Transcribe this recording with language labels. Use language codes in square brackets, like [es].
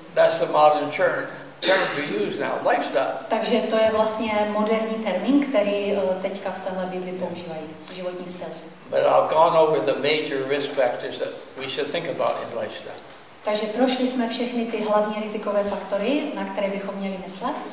[en] That's the modern term to use now, lifestyle. [cs] Takže to je vlastně moderní termín, který teďka v téhle Bibli používají, životní styl. [en] But I've gone over the major risk factors that we should think about in lifestyle. [cs] Takže prošli jsme všechny ty hlavní rizikové faktory, na které bychom měli myslet.